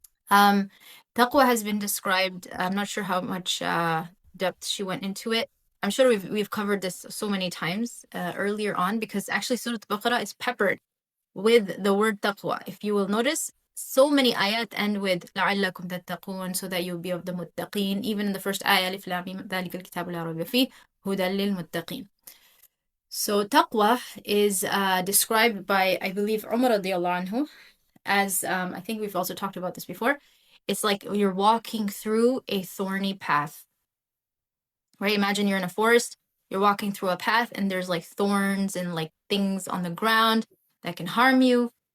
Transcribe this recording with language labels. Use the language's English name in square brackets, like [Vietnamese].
[English] Taqwa has been described, I'm not sure how much depth she went into it. I'm sure we've covered this so many times earlier on, because actually Surah al-Baqarah is peppered with the word taqwa. If you will notice, so many ayat end with [Arabic] لَعَلَّكُمْ تَتَّقُونَ, [English] so that you'll be of the muttaqeen. Even in the first ayah, [Arabic] ألف لام ميم ذَلِكَ الْكِتَابُ لَا رَيْبَ فِيهِ هُدًى لِلْمُتَّقِينَ. [English] So taqwa is described by, I believe, Umar radiallahu anhu, as I think we've also talked about this before. It's like you're walking through a thorny path, right? Imagine you're in a forest, you're walking through a path, and there's like thorns and like things on the ground that can harm you.